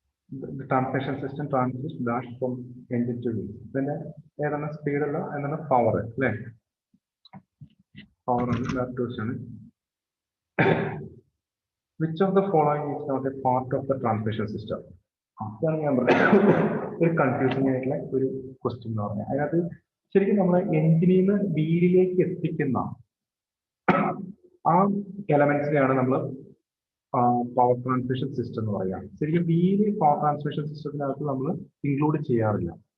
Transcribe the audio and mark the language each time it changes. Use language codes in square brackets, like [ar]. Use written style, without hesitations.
[en] The transmission system transmits dash from engine to wheel. [ml] പിന്നെ ഏതാണ് speed ഉള്ള, എന്താണ് പവർ അല്ലേ? പവർ ആണ് direct question. [en] Which of the following is not a part of the transmission system? [ml] അതാണ് ഞാൻ പറഞ്ഞത് ഒരു കൺഫ്യൂസിംഗ് ആയിട്ടുള്ള ഒരു ക്വസ്റ്റ്യൻ എന്ന് പറഞ്ഞാൽ. അതിനകത്ത് ശരിക്കും നമ്മൾ എഞ്ചിനിൽ നിന്ന് വീലിലേക്ക് എത്തിക്കുന്ന ആ എലമെന്റ്സിനെയാണ് നമ്മൾ പവർ ട്രാൻസ്മിഷൻ സിസ്റ്റം എന്ന് പറയാം. ശരിക്കും വീല് പവർ ട്രാൻസ്മിഷൻ സിസ്റ്റത്തിനകത്ത് നമ്മൾ ഇൻക്ലൂഡ് ചെയ്യാറില്ല.